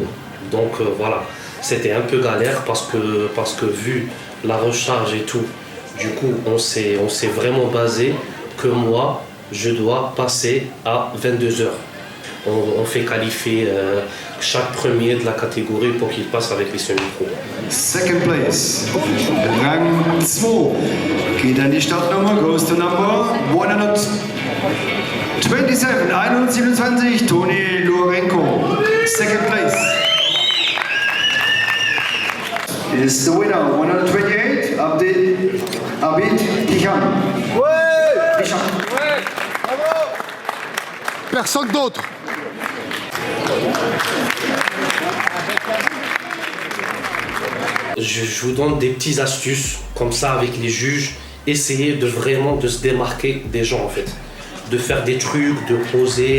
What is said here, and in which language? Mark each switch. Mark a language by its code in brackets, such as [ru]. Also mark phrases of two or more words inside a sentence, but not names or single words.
[fr] Donc voilà, c'était un peu galère parce que vu la recharge et tout, du coup, on s'est vraiment basé que moi, je dois passer à 22h. On fait qualifier chaque premier de la catégorie pour qu'il passe avec les semi-pros. [en] Second place, Rang 2, [de] geht an die Startnummer, [en] goes to number 127, Toni Lurenko. Second place is the winner, 128, Abid Hisham. [fr] Personne d'autre. Je vous donne des petites astuces comme ça avec les juges. Essayez de se démarquer des gens en fait. De faire des trucs, de poser.